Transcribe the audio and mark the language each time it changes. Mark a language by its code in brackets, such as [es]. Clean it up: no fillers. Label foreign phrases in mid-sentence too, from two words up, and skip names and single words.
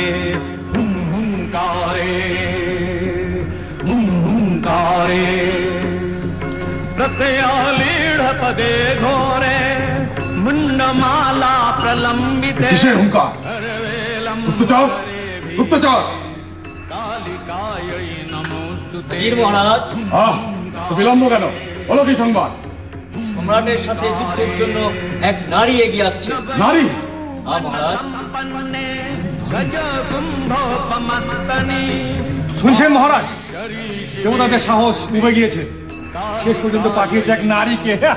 [sa] हुंकारे हुंकारे प्रत्ययालीढपदे घोरे मुंडमाला प्रलम्बिते। [hi] किसने हुंकार? गुप्तचर गुप्तचर। [bn] মহারাজ তো বিলম্ব কেন? বলো কি সংবাদ? সম্রাটের সাথে যুদ্ধের জন্য এক নারী এগিয়ে আসছে। নারী? মহারাজ শুনছেন মহারাজ, দেবতাদের সাহস ডুবে গিয়েছে, শেষ পর্যন্ত পাঠিয়েছে এক নারীকে।